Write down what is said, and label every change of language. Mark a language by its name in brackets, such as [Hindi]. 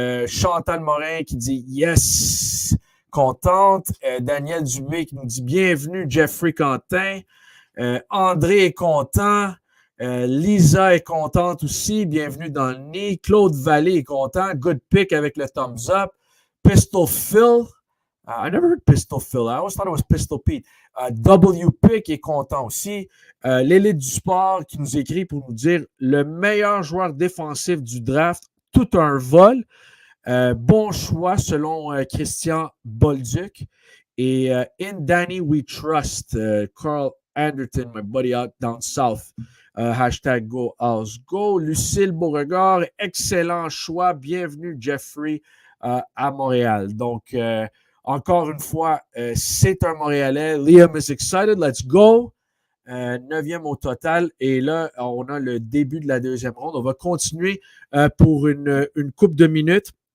[French] Chantal Morin qui dit « Yes! » Contente. Daniel Dubé qui nous dit « Bienvenue, Jeffrey Quentin. » André est content. Lisa est contente aussi. Bienvenue dans le nid. Claude Vallée est content. [English] Good pick [French] avec le thumbs up. [English] Pistol Phil. I never heard Pistol Phil. I always thought it was Pistol Pete. [French] WP qui est content aussi. L'élite du sport qui nous écrit pour nous dire le meilleur joueur défensif du draft, tout un vol. Bon choix selon Christian Bolduc. [English] Et In Danny We Trust, Carl Anderton, my buddy out down south. [French] Hashtag Go House Go. Lucille Beauregard, excellent choix. Bienvenue, Jeffrey, à Montréal. Donc, encore une fois, c'est un Montréalais. [English] Liam is excited. Let's go. [French] 9e au total. Et là, on a le début de la deuxième ronde. On va continuer pour une couple de minutes.